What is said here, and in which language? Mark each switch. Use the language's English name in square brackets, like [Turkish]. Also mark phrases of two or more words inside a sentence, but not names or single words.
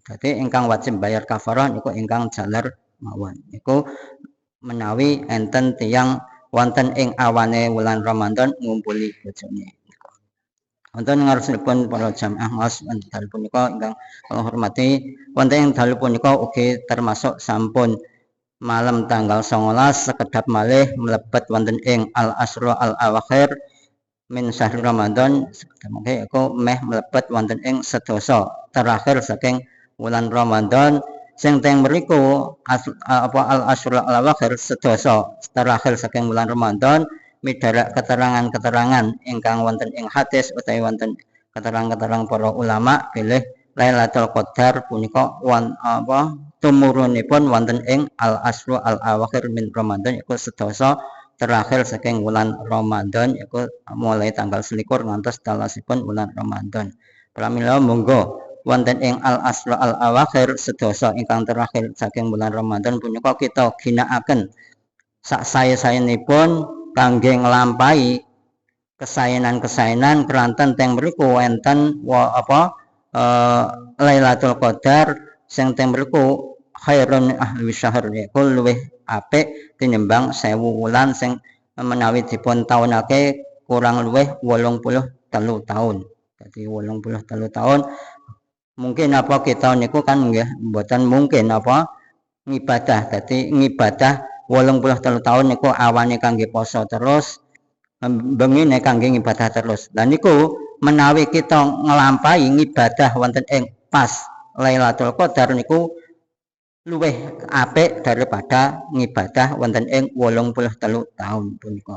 [Javanese] Dadi ingkang wajib bayar kafarah niku ingkang jaler mawon iku menawi enten tiyang wonten ing awane wulan Ramadan ngumpuli bojone. Wonten ngarsipun para jamaah ngaos dalu punika ingkang kula hormati wonten ing dalu punika ugi termasuk sampun malam tanggal 19 sekedap malih mlebet wonten ing [Arabic] العشر الأواخر من شهر رمضان [Javanese] mangke iku meh mlebet wonten ing sedasa terakhir saking wulan Ramadan sing teng mriku apa [Arabic] العشر الأواخر [Javanese] sedasa terakhir saking wulan Ramadan midarak keterangan-keterangan ingkang wonten ing hadis utawi wonten keterangan-keterangan para ulama bilih Lailatul Qadar punika apa tumurunipun wonten ing [Arabic] العشر الأواخر من رمضان [Javanese] iku sedasa terakhir saking wulan Ramadan iku mulai tanggal 21 ngantos talasipun wulan Ramadan. Pramila monggo wonten ing [Arabic] العشر الأواخر [Javanese] sedasa ingkang terakhir saking bulan Ramadan punika kita ginakaken sak saya-sayenipun kangge nglampahi kesaenan-kesaenan keranten teng mriku wonten Lailatul Qadar sing teng mriku [Arabic] خير أهل شهر [Javanese] iku luwih apik tinimbang 1000 wulan sing menawi dipun taunake kurang luwih 83 tahun. Jadi 83 tahun mungkin apa kita niku kan nggih mboten mungkin apa ngibadah. Dadi ngibadah 83 tahun niku awane kangge poso terus bengine kangge ngibadah terus. Lah niku menawi kita nglampahi ngibadah wonten ing pas Lailatul Qadar niku luwih apik daripada ngibadah wonten ing 83 tahun punika.